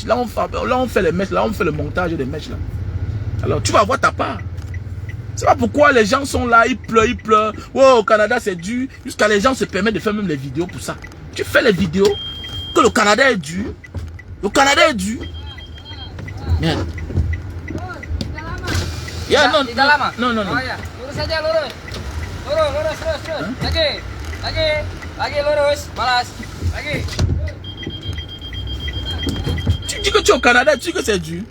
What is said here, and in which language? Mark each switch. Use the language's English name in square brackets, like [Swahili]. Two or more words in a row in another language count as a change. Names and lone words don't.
[French] Là on fait les mèches, là on fait le montage des mèches là. Alors tu vas avoir ta part. C'est pas pourquoi les gens sont là, ils pleurent. Oh, au Canada c'est dur. Jusqu'à les gens se permettent de faire même les vidéos pour ça. Tu fais les vidéos que le Canada est dur. Le Canada est dur. Merde. Ya, non. [Indonesian] Lurus saja, lurus. Lurus, terus. Lagi, lurus. Balas. Lagi. [French] Tu dis que tu es au Canada, tu dis que c'est dur.